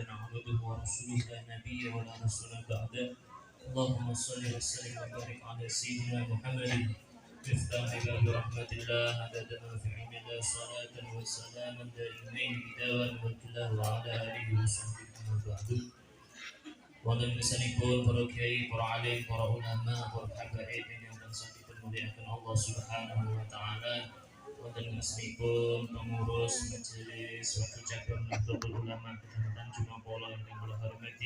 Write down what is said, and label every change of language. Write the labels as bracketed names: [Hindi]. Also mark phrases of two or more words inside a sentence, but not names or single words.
[Arabic] عبده ورسوله لا نبي ولا رسول بعده اللهم صل وسلم وبارك على سيدنا محمد مفتاح باب رحمة الله عدد ما في علم الله صلاة وسلاما دائمين بدوام ملك الله وعلى آله وصحبه ومن بعد [Javanese] wonten kesanipun para kiai, para alim, para ulama, para habaib yang sampun dimuliakan [Arabic] الله سبحانه وتعالى. [Javanese] Wonten kesanipun pengurus majelis wakil cabang Nahdlatul Ulama Kecamatan Jumapolo yang kula hormati.